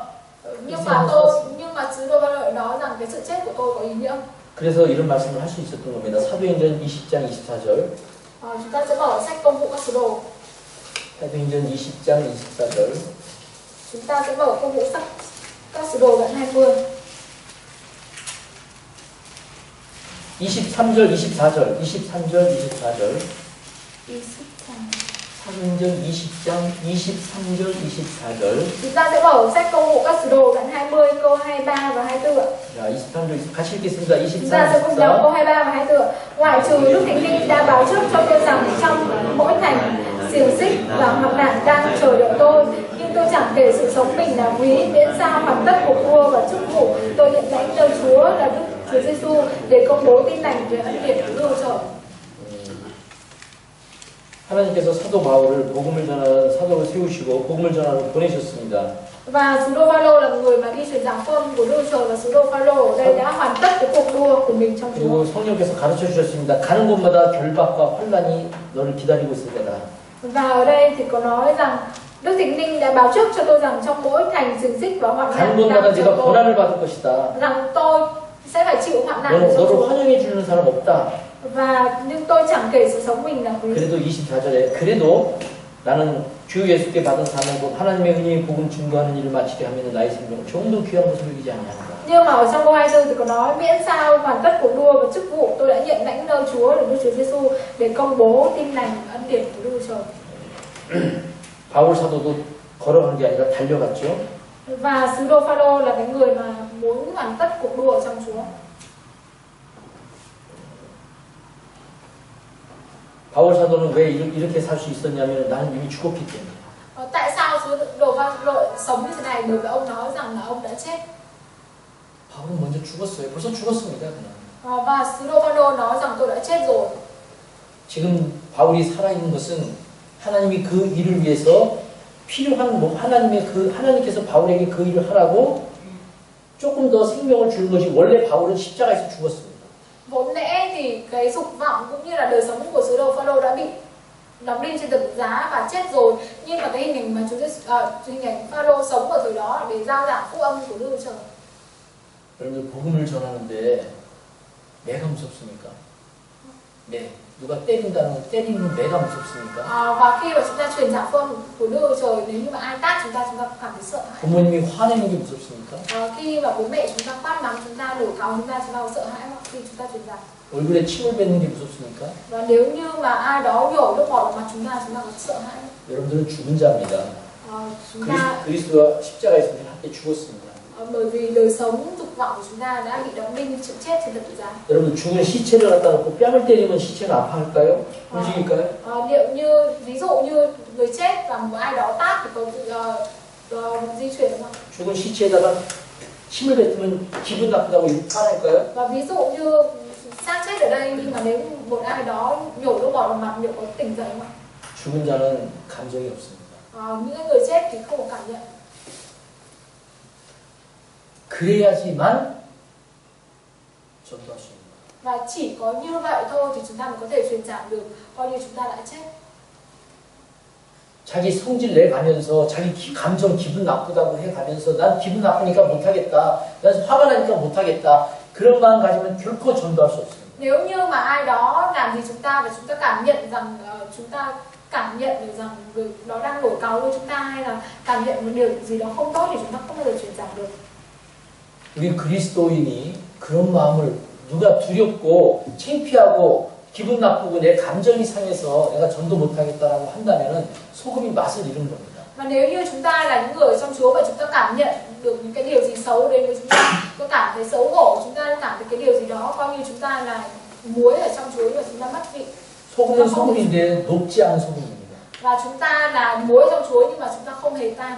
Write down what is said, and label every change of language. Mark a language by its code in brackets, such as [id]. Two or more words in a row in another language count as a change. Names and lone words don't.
[vi] Nhưng mà sứ đồ Phaolô nói rằng cái sự chết của tôi có ý nghĩa. [ko] 그래서 이런 말씀을 할 수 있었던 겁니다. 사도행전 20장 24절. [vi] Chúng ta sẽ mở sách Công vụ các sứ đồ. [ko] 사도행전 20장 24절. [vi] Chúng ta sẽ mở Công vụ các sứ đồ đoạn 20. [ko] 23절, 24절, 23절, 24절. 사도행전 20장 23절, 24절. [vi] Chúng ta sẽ mở sách Công vụ các sứ đồ đoạn 20 câu 23 và 24 ạ. [ko] 자, 23절 같이 읽겠습니다. 23, [vi] Chúng ta sẽ cùng đọc câu 23 và 24 ạ. Ngoại trừ Đức Thánh Linh đã báo trước cho tôi rằng trong mỗi thành xiềng xích và hoạn nạn đang chờ đợi tôi, nhưng tôi chẳng kể sự sống mình là quý, miễn sao hoàn tất cuộc đua và chức vụ tôi nhận lãnh nơi Chúa là Đức Chúa Giêsu để công bố tin lành về ân điển của Đức Trời. [ko] 하나님께서 사도 바울을 복음을 전하는 사도를 세우시고 복음을 전하러 보내셨습니다. [vi] Và sứ đồ Phaolô là người mà đi truyền giảng phong của Đức Trời và sứ đồ Phaolô ở đây đã hoàn tất cái cuộc đua của mình trong Chúa. [ko] 그리고 성령께서 가르쳐 주셨습니다. 가는 곳마다 결박과 환란이 너를 기다리고 있을 거다. [vi] Và ở đây thì có nói rằng Đức Thánh Linh đã báo trước cho tôi rằng trong mỗi thành xiềng xích và hoạn nạn [ko] 가는 곳마다 네가 고난을 받을 것이다. [vi] rằng tôi sẽ phải chịu hoạn nạn [ko] 너를 [vi] trong Chúa. [ko] 환영해 주는 사람 없다. [vi] Và nhưng tôi chẳng kể sự sống mình là quý. [ko] 그래도 24절에 그래도 나는 주 예수께 받은 사명 곧 하나님의 은혜의 복음 증거하는 일을 마치려 하면 나의 생명을 조금도 귀한 것을 여기지 아니하노라. [vi] Nhưng mà ở trong câu 24 thì có nói miễn sao hoàn tất cuộc đua và chức vụ tôi đã nhận lãnh nơi Chúa là Đức Chúa Giêsu để công bố tin lành ân điển của Đức Trời. [ko] 바울 사도도 걸어간 게 아니라 달려갔죠. [vi] Và sứ đồ Phaolô là cái người mà muốn hoàn tất cuộc đua ở trong Chúa. [ko] 바울 사도는 왜 이렇게 살 수 있었냐면 나는 이미 죽었기 때문에. [vi] Tại sao sứ đồ Phaolô sống như thế này? Bởi vì ông nói rằng là ông đã chết. [ko] 바울은 먼저 죽었어요. 벌써 죽었습니다. 그냥. [vi] Và sứ đồ Phaolô nói rằng tôi đã chết rồi. [ko] 지금 바울이 살아있는 것은 하나님이 그 일을 위해서 필요한 하나님께서 바울에게 그 일을 하라고 조금 더 생명을 주는 것이 원래 바울은 십자가에서 죽었습니다. [vi] Vốn lẽ thì cái dục vọng cũng như là đời sống của sứ đồ Phaolô đã bị đóng đinh trên thập tự giá và chết rồi, nhưng mà cái hình ảnh mà hình ảnh Phaolô sống ở thời đó để giao giảng phúc âm của Đức Trời. [ko] 여러분들 복음을 전하는데 매가 무섭습니까? 매. 누가 때리는 매가 무섭습니까? [vi] Và khi mà chúng ta truyền giảng phúc âm của Đức Trời, nếu như mà ai tát chúng ta cảm thấy sợ hãi. [ko] 부모님이 화내는 게 무섭습니까? [vi] Khi mà bố mẹ chúng ta quát mắng chúng ta, đổ cáo chúng ta có sợ hãi không khi chúng ta truyền giảng? [ko] 얼굴에 침을 뱉는 게 무섭습니까? [vi] Và nếu như mà ai đó nhổ nước bọt vào mặt chúng ta có sợ hãi không? [ko] 여러분들은 죽은 자입니다. [vi] Chúng ta [ko] 그리스도와 십자가에서 함께 죽었습니다. [vi] bởi vì đời sống dục vọng của chúng ta đã bị đóng đinh chịu chết trên thập tự giá. [ko] 여러분 죽은 시체를 갖다 놓고 뺨을 때리면 시체가 아파할까요? 움직일까요? [vi] Liệu như ví dụ như người chết và một ai đó tát thì có di chuyển không? [ko] 죽은 시체에다가 침을 뱉으면 기분 나쁘다고 화낼까요? [vi] Và ví dụ như xác chết ở đây nhưng mà nếu một ai đó nhổ nước bọt vào mặt liệu có tỉnh dậy không? [ko] 죽은 자는 감정이 없습니다. [vi] Những người chết thì không có cảm nhận. [ko] 그래야지만 전도할 수 있는 거예요. [vi] Và chỉ có như vậy thôi thì chúng ta mới có thể truyền giảng được, coi như chúng ta đã chết. [ko] 자기 성질 내가면서 자기 감정 기분 나쁘다고 해가면서 난 기분 나쁘니까 못하겠다. 난 화가 나니까 못하겠다. 그런 마음 가지면 결코 전도할 수 없습니다. [vi] Nếu như mà ai đó làm gì chúng ta và chúng ta cảm nhận rằng cảm nhận được rằng nó đang nổi cáu với chúng ta hay là cảm nhận một điều gì đó không tốt thì chúng ta không bao giờ truyền giảng được. [ko] 우리 그리스도인이 그런 마음을 누가 두렵고 창피하고 기분 나쁘고 내 감정이 상해서 내가 전도 못하겠다라고 한다면 소금이 맛을 잃은 겁니다. [vi] Và nếu như chúng ta là những người trong Chúa và chúng ta cảm nhận được những cái điều gì xấu đến với chúng ta, có cảm thấy xấu hổ, chúng ta cảm thấy cái điều gì đó coi như chúng ta là muối ở trong Chúa và chúng ta mất vị. [ko] 소금은 소금인데 녹지 않은 소금입니다. [vi] Và chúng ta là muối trong Chúa nhưng mà chúng ta không hề tan.